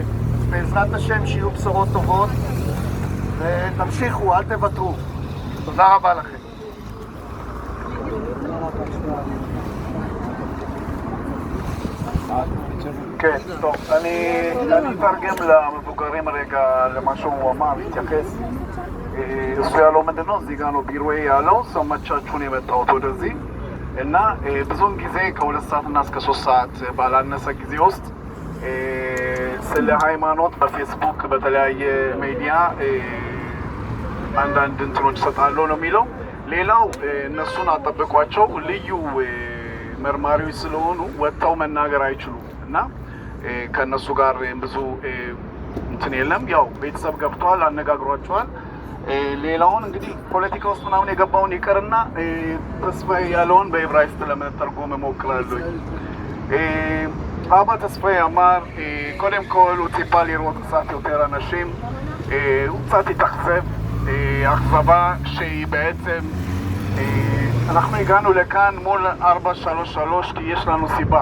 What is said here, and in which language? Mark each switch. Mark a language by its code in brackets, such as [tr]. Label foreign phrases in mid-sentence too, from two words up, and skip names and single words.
[he] אז בעזרת השם שיהיו בשורות טובות, ותמשיכו, אל תוותרו. תודה רבה לכם. כן, טוב, אני אתרגם למבוגרים רגע למה שהוא אמר, להתייחס. [am] እሱ ያለው ምንድነው? እዚህ ጋር ነው ቢሮ ያለው። ሰማቻችሁን የመጣሁት ወደዚህ እና ብዙውን ጊዜ ከ2 ሰዓትና እስከ 3 ሰዓት ባላነሰ ጊዜ ውስጥ ስለ ሃይማኖት በፌስቡክ በተለያየ ሚዲያ አንዳንድ እንትኖች ሰጣለው ነው የሚለው። ሌላው እነሱን አጠብቋቸው ልዩ መርማሪዎች ስለሆኑ ወጥተው መናገር አይችሉም እና ከነሱ ጋር ብዙ እንትን የለም። ያው ቤተሰብ ገብተዋል፣ አነጋግሯቸዋል። ሌላውን እንግዲህ ፖለቲካ ውስጥ ምናምን የገባውን ይቅርና ተስፋዬ ያለውን በዕብራይስጥ ለመተርጎም እሞክራለሁ። [he] אבא תספי אמר, קודם כל הוא ציפה לראות קצת יותר אנשים, הוא קצת התאכזב, אכזבה שהיא בעצם, אנחנו הגענו לכאן מול 433 כי יש לנו סיבה.